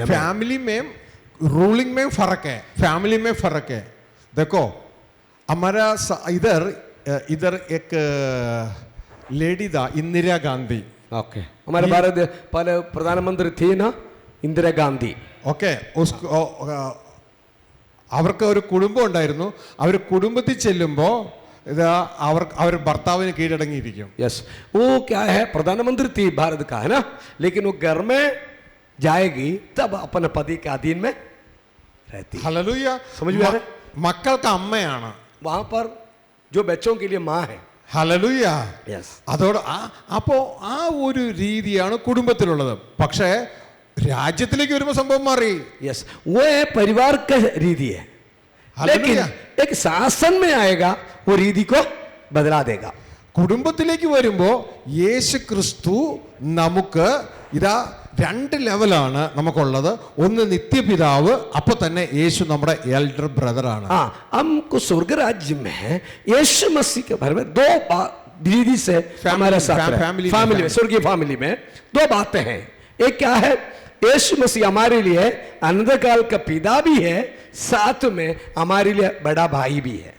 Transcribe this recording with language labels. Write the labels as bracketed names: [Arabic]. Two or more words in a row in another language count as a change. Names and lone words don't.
[Hindi] फैमिली में रूलिंग में फर्क है, फैमिली में फर्क है. देखो हमारा इधर इधर एक लेडी था, इंदिरा गांधी. ओके, हमारे भारत पहले प्रधानमंत्री थी ना, इंदिरा गांधी. [Malayalam] ഓക്കെ, അവർക്ക് ഒരു കുടുംബം ഉണ്ടായിരുന്നു. അവർ കുടുംബത്തിൽ ചെല്ലുമ്പോൾ ഇതാ അവർ ഭർത്താവിന് കീഴടങ്ങിയിരിക്കും. [Hindi] यस, वो क्या है, प्रधानमंत्री थी भारत का, है ना, लेकिन वो घर में जाएगी तब अपने पति के अधीन में रहती. [Malayalam] ഹല്ലേലൂയ. [Hindi] समझ में आ रहा है? [Malayalam] മക്കൾക്ക് അമ്മയാണ്. [Hindi] वहां पर जो बच्चों के लिए माँ है. [Malayalam] ഹല്ലേലൂയ. [Hindi] यस. [Malayalam] അതോട് അപ്പോ ആ ഒരു രീതിയാണ് കുടുംബത്തിലുള്ളത്. പക്ഷേ രാജ്യത്തിലേക്ക് വരുമ്പോൾ സംഭവം മാറി. [Hindi] यस, वो है परिवार का रीति है, लेकिन एक शासन में आएगा वो रीति को बदला देगा. [Malayalam] കുടുംബത്തിലേക്ക് വരുമ്പോൾ യേശു ക്രിസ്തു നമുക്ക് ഇതാ രണ്ട് ലെവലാണ് നമുക്കുള്ളത്. ഒന്ന് നിത്യപിതാവ്, അപ്പൊ തന്നെ യേശു നമ്മുടെ [English] elder brother ആണ്. [Hindi] हाँ, हमको स्वर्ग राज्य में यीशु मसीह के बारे में दो रीति से हमारे साथ फैमिली में, स्वर्गीय फैमिली में दो बातें हैं. एक क्या है, यीशु मसीह हमारे लिए अनंत काल का पिता भी है, साथ में हमारे लिए बड़ा भाई भी है.